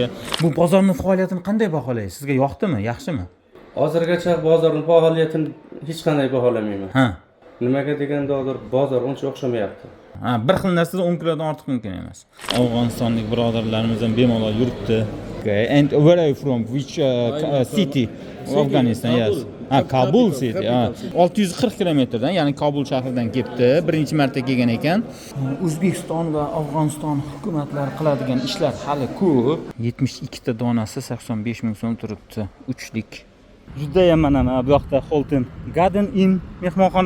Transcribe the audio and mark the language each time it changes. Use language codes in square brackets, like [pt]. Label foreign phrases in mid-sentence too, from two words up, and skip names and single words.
[uz] Bu bozorning faoliyatini qanday baholaysiz? Sizga yoqdimi, yaxshimi? Hozirgacha bozorning faoliyatini hech qanday baholamayman. Ha. Nimaga deganda hozir bozor uncha o'xshamayapti. Bir xil narsada 10 kilodan ortiq mumkin emas. Afg'onistonlik birodarlarimiz ham bemalol yuribdi. [en] Okay. And where are you from? Which city? Afghanistan, yes. Kabul city. [uz] 640 kilometrdan, ya'ni Kabul shahridan kelibdi. Birinchi marta kelgan ekan. O'zbekiston va Afg'oniston hukumatlari qiladigan ishlar hali ko'p. 72 ta donasi 85 ming so'm turibdi. Uchlik. Juda ham mana bu yoqda Holton Garden Inn mehmonxona.